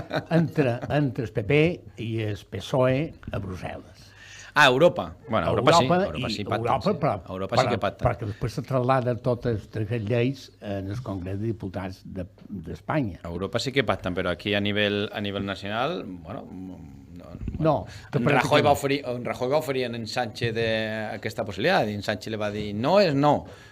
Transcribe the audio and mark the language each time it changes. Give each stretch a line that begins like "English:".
Catalan: Entre el PP i el PSOE a Brussel·les. Europa.
Spanish: Bueno, Europa sí que pacta.
Catalan: Perquè després se traslada totes aquestes lleis en el Congrés de Diputats d'Espanya. Europa sí que pacten, però aquí a nivell nacional, bueno... No. En Rajoy va oferir a en Sánchez aquesta possibilitat, i en Sánchez li va dir no és no.